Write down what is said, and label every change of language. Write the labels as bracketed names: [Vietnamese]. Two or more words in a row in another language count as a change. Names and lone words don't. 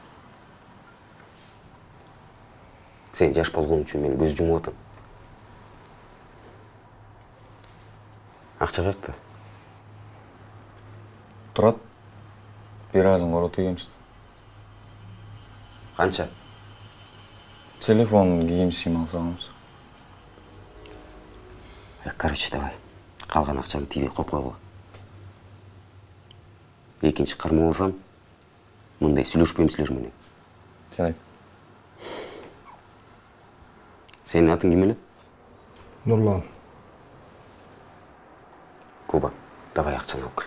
[Kyrgyz] Сен жаш болгон үчүн мен көз жумуп атам. Акча каякта? Турат. Бир азын коротуп ийгемиз. Канча? Телефон, кийим алып саламыз. [Russian] Короче, давай. [Kyrgyz] Калган акчаны тийбей коюп койгула. Экинчи кармоо алсам, мындай сүйлөшпөйм силер менен. Жарайт. Сенин атың ким эле? Нурлан. Куба, давай акчаны алып кел.